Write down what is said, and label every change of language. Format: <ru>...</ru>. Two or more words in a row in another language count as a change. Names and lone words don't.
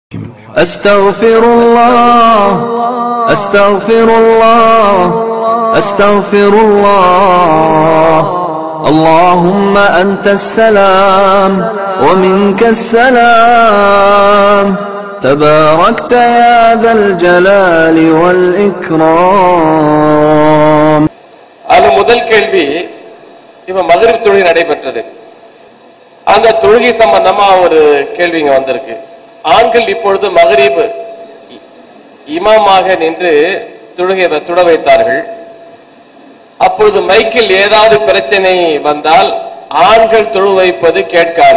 <ar>أستغفر الله أستغفر الله أستغفر الله اللهم أنت السلام ومنك السلام تباركت يا ذا الجلال والإكرام.</ar> <ta>அது முதல் கேள்வி. இப்ப மக்ரிப் தொழுகை நடைபெற்றது. அந்த தொழுகை சம்பந்தமா ஒரு கேள்வி இங்க வந்திருக்கு. ஆண்கள் இப்பொழுது மக்ரிப் இமாமாக நின்று தொழுகை தொட வைத்தார்கள். அப்பொழுது மைக்கில் ஏதாவது பிரச்சனை வந்தால் ஆண்கள் தொழு வைப்பது கேட்காது.</ta>